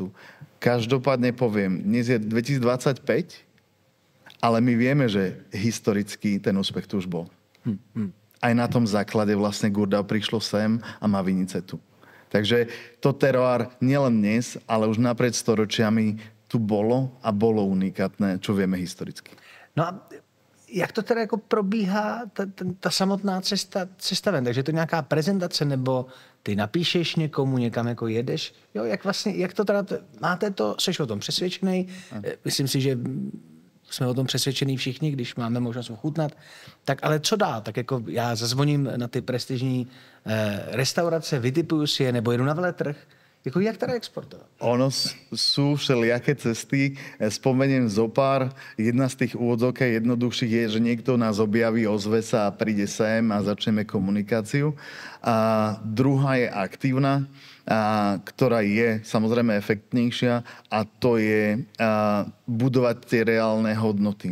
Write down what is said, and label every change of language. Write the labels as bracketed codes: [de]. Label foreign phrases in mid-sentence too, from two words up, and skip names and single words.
[sk] Každopádne poviem, dnes je 2025, ale my vieme, že historicky ten úspech tu už bol. Aj na tom základe vlastne Gurdau prišlo sem a má vinice tu. Takže to terroir nielen dnes, ale už naprieč storočiami tu bolo a bolo unikátne, čo vieme historicky. [cs] No a jak to teda jako probíhá ta samotná cesta ven? Takže je to nějaká prezentace, nebo ty napíšeš někomu, někam jako jedeš? Jo, jak to teda, máte to, seš o tom přesvědčený? Myslím si, že jsme o tom přesvědčení všichni, když máme možnost ochutnat. Tak ale co dál? Tak jako já zazvoním na ty prestižní restaurace, vytipuju si je, nebo jedu na veletrh. Jako jak teda exportovat? [sk] Ono sú všelijaké cesty. Spomeniem zopár. Jedna z tých úvodzok jednoduchších je, že niekto nás objaví, ozve sa a príde sem a začneme komunikáciu. A druhá je aktívna, ktorá je samozrejme efektnejšia, a to je budovať tie reálne hodnoty.